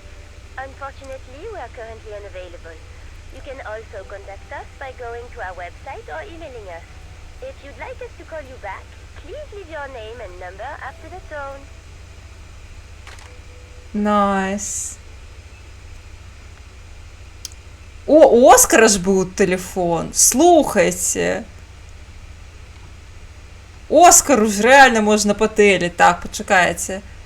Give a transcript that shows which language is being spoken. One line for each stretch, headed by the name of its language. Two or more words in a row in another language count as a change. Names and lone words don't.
English: Unfortunately, we are currently unavailable. You can also contact us by going to our website or emailing us. If you'd like us to call you back, please leave your name and number after the tone. Nice.
Belarusian: О, Оскара ж быў тэлефон. Слухайце. Оскару ж рэальна можна патэліць. Так, пачакайце.